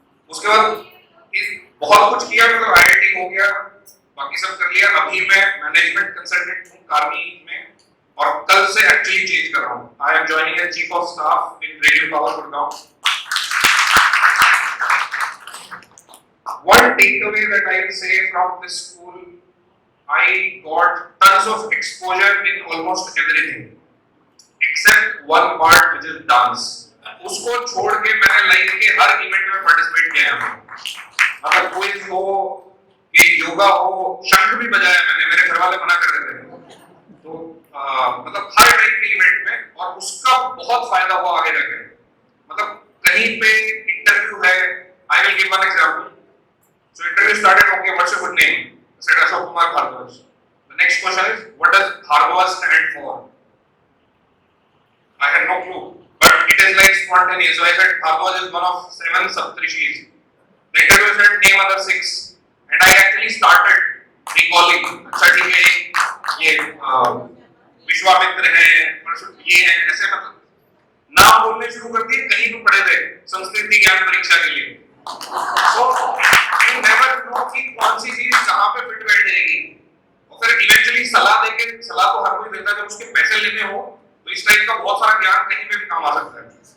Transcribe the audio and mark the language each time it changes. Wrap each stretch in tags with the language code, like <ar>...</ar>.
<hi>उसके बाद बहुत कुछ किया, मतलब IIT हो गया, बाकी सब कर लिया। अभी मैं मैनेजमेंट कंसल्टेंट हूँ कार्मी में, और कल से एक्चुअली चेंज कर रहा हूँ।</hi> <en>I am joining as chief of staff in radio power Gurgaon. One takeaway that I will say from this school, I got tons of exposure in almost everything, except one part which is dance.</en> <hi>उसको छोड़ के मैंने life के हर event में participate किया है। अगर कोई हो कि योगा हो, शंख भी बजाया मैंने, मेरे घर वाले मना कर रहे थे, तो मतलब हर टाइप के इवेंट में, और उसका बहुत फायदा हुआ आगे जाके। मतलब कहीं पे इंटरव्यू है,</hi> <en>I will give one example. So interview started, okay, what's your good name? I said Ashok Kumar Bhardwaj. The next question is, what does Bhardwaj stand for? I had no clue, but it is like spontaneous. So I said Bhardwaj is one of 7 Saptrishis. The interview said name other 6, and I actually started recalling.</en> <hi>अच्छा ठीक है, ये विश्वामित्र है, ये है, ऐसे मतलब नाम बोलने शुरू कर दिए। कहीं भी पढ़े थे संस्कृति ज्ञान परीक्षा के लिए।</hi> <en>So you never know</en> <hi>कि कौन सी चीज कहाँ पे फिट बैठ जाएगी, और फिर इवेंचुअली सलाह देके, सलाह तो हर कोई देता है जब उसके पैसे लेने हो, तो इस टाइप का बहुत सारा ज्ञान कहीं पे भी काम आ सकता है।</hi>